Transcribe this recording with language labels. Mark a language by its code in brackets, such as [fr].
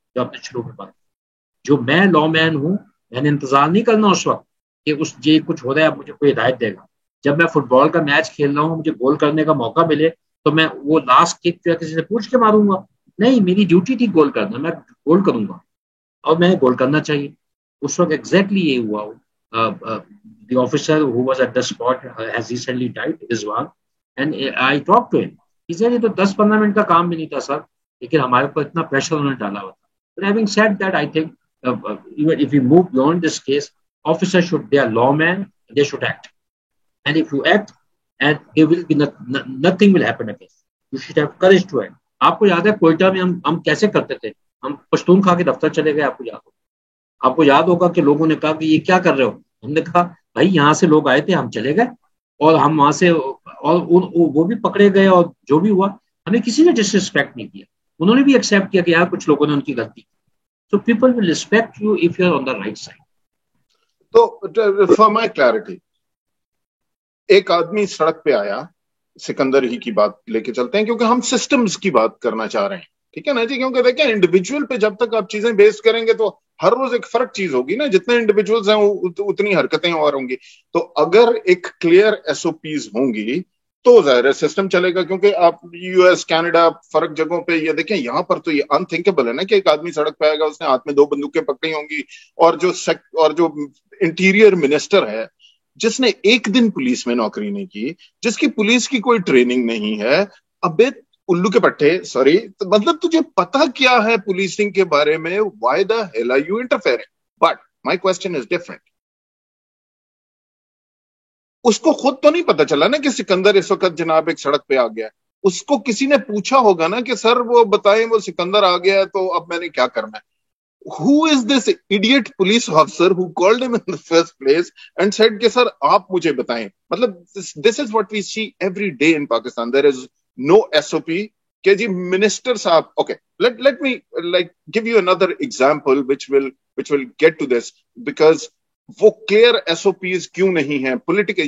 [ur] جو آپ نے شروع میں بات, جو میں لا مین ہوں, میں نے انتظار نہیں کرنا اس وقت کہ اس جی کچھ ہو رہا ہے اب مجھے کوئی ہدایت دے گا. جب میں فٹ بال کا میچ کھیل رہا ہوں, مجھے گول کرنے کا موقع ملے تو میں وہ لاسٹ کک جو ہے کسی سے پوچھ کے ماروں گا؟ نہیں, میری ڈیوٹی تھی گول کرنا, میں گول کروں گا اور میں گول کرنا چاہیے. اس وقت ایگزیکٹلی یہ ہوا. [en] the officer who was at the spot has recently died, Rizwan, and I talked to him. He said [ur] یہ تو 10-15 منٹ کا کام بھی نہیں تھا سر, لیکن ہمارے اوپر اتنا پریشر انہوں نے ڈالا ہوا تھا. [en] But having said that, I think even if we move beyond this case, officers they are lawmen, they should act. And if you act, and there will be nothing will happen again. You should have courage to act. [ur] آپ کو یاد ہے کوئٹہ میں ہم کیسے کرتے تھے, ہم پشتون کھا کے دفتر چلے گئے. آپ کو یاد ہوگا کہ لوگوں نے کہا کہ یہ کیا کر رہے ہو. ہم نے کہا بھائی یہاں سے لوگ آئے تھے, ہم چلے گئے, اور ہم وہاں سے, اور وہ بھی پکڑے گئے, اور جو بھی ہوا ہمیں کسی نے ڈس ریسپیکٹ نہیں کیا. انہوں نے بھی ایکسیپٹ کیا کہ یار کچھ لوگوں نے ان کی غلطی. [en] So people will respect you if you are on the right side. [ur] تو [en] for my clarity, [ur] ایک آدمی سڑک پہ آیا, سکندر ہی کی بات لے کے چلتے ہیں کیونکہ ہم سسٹمز کی بات کرنا چاہ رہے ہیں, ٹھیک ہے نا جی. کیونکہ دیکھیں انڈیویجول پہ جب تک آپ چیزیں بیس کریں گے تو ہر روز ایک فرق چیز ہوگی نا, جتنے انڈیویجولز ہیں اتنی حرکتیں اور ہوں گی. تو اگر ایک کلیئر ایس او پیز ہوں گی تو ظاہر ہے سسٹم چلے گا. کیونکہ آپ یو ایس, کینیڈا, فرق جگہوں پہ یہ دیکھیں, یہاں پر تو یہ انتھنکیبل ہے نا کہ ایک آدمی سڑک پہ آئے گا, اس نے ہاتھ میں 2 بندوقیں پکڑی ہوں گی, اور جو انٹیریئر منسٹر ہے جس نے ایک دن پولیس میں نوکری نہیں کی, جس کی پولیس کی کوئی ٹریننگ نہیں ہے, ابے الو کے پٹھے, سوری, مطلب تجھے پتا کیا ہے پولیسنگ کے بارے میں, [en] why the hell are you interfering? But my question is different. [ur] اس کو خود تو نہیں پتا چلا نا کہ سکندر اس وقت جناب ایک سڑک پہ آ گیا ہے. اس کو کسی نے پوچھا ہوگا نا کہ سر وہ بتائیں وہ سکندر آ گیا ہے تو اب میں نے کیا کرنا ہے. [en] Who is this idiot police officer who called him in the first place and said [ur] کہ سر آپ مجھے بتائیں. [en] مطلب this is what we see every day in Pakistan. There is no SOP [ur] کہ جی منسٹر صاحب. [en] Okay, let me like give you another example which will get to this, because [ur] وہ clear S O Ps کیوں نہیں ہیں political.